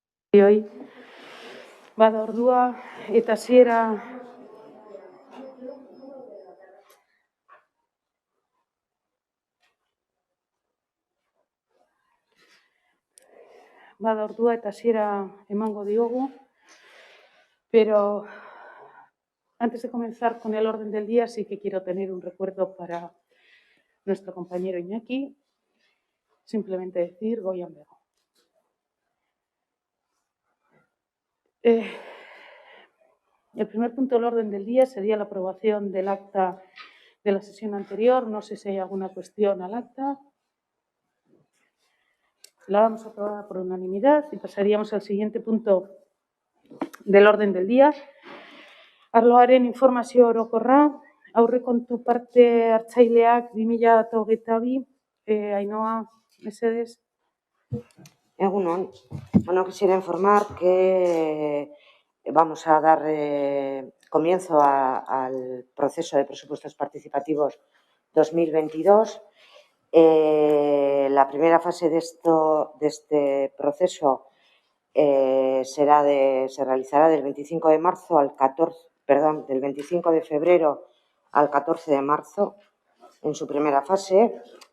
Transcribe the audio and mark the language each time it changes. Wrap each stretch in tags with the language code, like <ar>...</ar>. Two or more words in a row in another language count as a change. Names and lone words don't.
<eu>Bada ordua eta hasiera emango diogu,</eu> <es>pero antes de comenzar con el orden del día sí que quiero tener un recuerdo para nuestro compañero Iñaki, simplemente decir</es> <eu>Goian Bego.</eu> <es>El primer punto del orden del día sería la aprobación del acta de la sesión anterior. No sé si hay alguna cuestión al acta. La vamos a aprobar por unanimidad y pasaríamos al siguiente punto del orden del día.</es> <eu>Arloaren informazio orokorra, aurrekontu parte hartzaileak 2022, Ainhoa, mesedez. Egunon.</eu> <es>Bueno, quisiera informar que vamos a dar comienzo al proceso de presupuestos participativos 2022. La primera fase de este proceso se realizará del 25 de marzo al 14, del 25 de febrero al 14 de marzo en su primera fase.</es>